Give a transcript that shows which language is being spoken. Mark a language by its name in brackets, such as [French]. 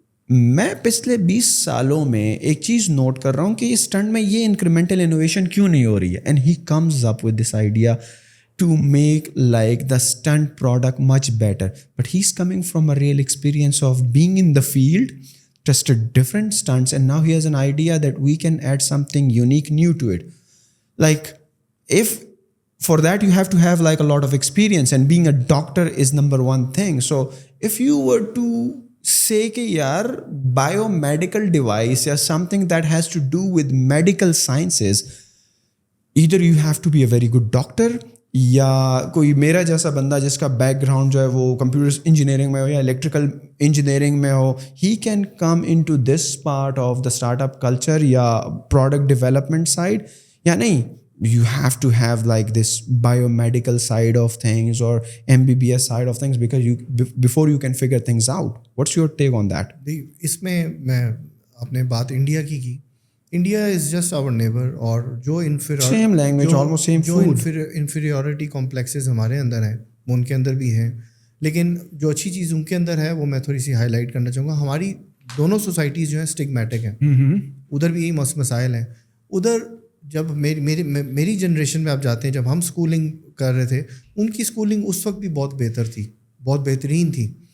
[Urdu] میں پچھلے 20 سالوں میں ایک چیز نوٹ کر رہا ہوں کہ اس اسٹنٹ میں یہ انکریمنٹل انوویشن کیوں نہیں ہو رہی ہے, [English] And he comes up with this idea to make like the stent product much better. But he is coming from a real experience of being in the field, tested different stents, and now he has an idea that we can add something unique new to it. Like if for that you have to have like a lot of experience, and being a doctor is number one thing. So if you were to say کہ یار biomedical device یا something that has to do with medical sciences, either you have to be a very good doctor, [Urdu] یا کوئی میرا جیسا بندہ جس کا بیک گراؤنڈ جو ہے وہ کمپیوٹر انجینئرنگ میں ہو [English] یا electrical engineering میں ہو, he can come into this part of the startup culture یا product development side, یا نہیں you have to have like this biomedical side of things or MBBS side of things, because before you can figure things out. What's your take on that? [Urdu] اس میں میں اپنے بات India کی [English] India is just our neighbour, [Urdu] اور جو [English] same language, almost same food, [Urdu] inferiority complexes ہمارے اندر ہیں وہ ان کے اندر بھی ہیں, لیکن جو اچھی چیز ان کے اندر ہے وہ میں تھوڑی سی ہائی لائٹ کرنا چاہوں گا. ہماری دونوں سوسائٹیز جو ہیں اسٹگمیٹک ہیں, ادھر بھی یہی مسائل ہیں. ادھر جب میری جنریشن میں آپ جاتے ہیں, جب ہم اسکولنگ کر رہے تھے, ان کی اسکولنگ اس وقت بھی بہت بہتر تھی, بہت بہترین تھی.